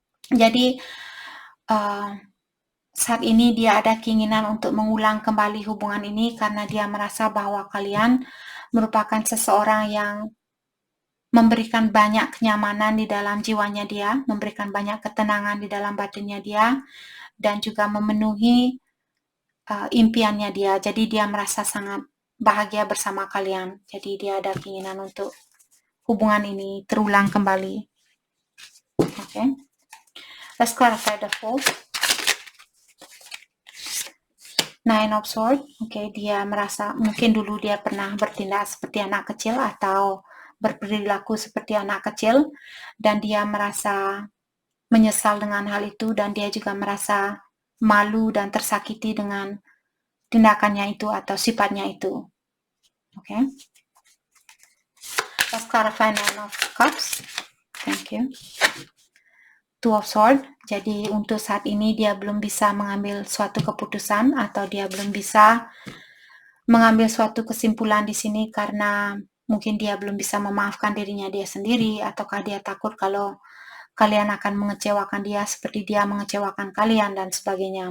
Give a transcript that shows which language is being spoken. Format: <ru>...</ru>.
<id>Jadi saat ini dia ada keinginan untuk mengulang kembali hubungan ini karena dia merasa bahwa kalian merupakan seseorang yang memberikan banyak kenyamanan di dalam jiwanya dia, memberikan banyak ketenangan di dalam batinnya dia, dan juga memenuhi impiannya dia. Jadi dia merasa sangat bahagia bersama kalian. Jadi dia ada keinginan untuk hubungan ini terulang kembali.</id> <en>Okay. Let's clarify the Fool.</en> <id>Nine of Swords, dia merasa mungkin dulu dia pernah bertindak seperti anak kecil atau berperilaku seperti anak kecil, dan dia merasa menyesal dengan hal itu, dan dia juga merasa malu dan tersakiti dengan tindakannya itu atau sifatnya itu.</id> <en>Let's clarify Nine of Cups. Thank you.</en> <id>Two of Swords, jadi untuk saat ini dia belum bisa mengambil suatu keputusan atau dia belum bisa mengambil suatu kesimpulan di sini karena mungkin dia belum bisa memaafkan dirinya dia sendiri, ataukah dia takut kalau kalian akan mengecewakan dia seperti dia mengecewakan kalian dan sebagainya.</id>